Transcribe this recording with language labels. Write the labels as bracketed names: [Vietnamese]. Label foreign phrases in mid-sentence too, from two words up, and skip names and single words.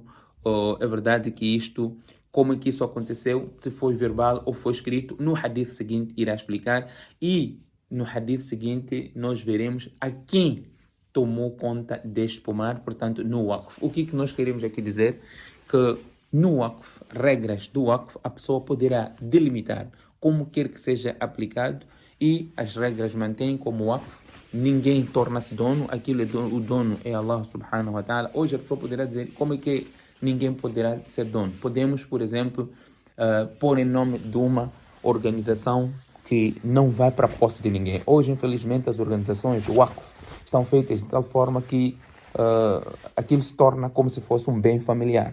[Portuguese] É verdade que isto, como é que isso aconteceu, se foi verbal ou foi escrito, no hadith seguinte irá explicar, e no hadith seguinte nós veremos a quem tomou conta deste pomar, portanto, no waqf. O que nós queremos aqui dizer? Que no waqf, regras do waqf, a pessoa poderá delimitar como quer que seja aplicado, e as regras mantêm como waqf. Ninguém torna-se dono, aquilo o dono é Allah [Arabic] سبحانه وتعالى. [Portuguese] Hoje a pessoa poderá dizer como é que ninguém poderá ser dono. Podemos, por exemplo, pôr em nome de uma organização que não vai para a posse de ninguém. Hoje, infelizmente, as organizações waqf estão feitas de tal forma que aquilo se torna como se fosse um bem familiar.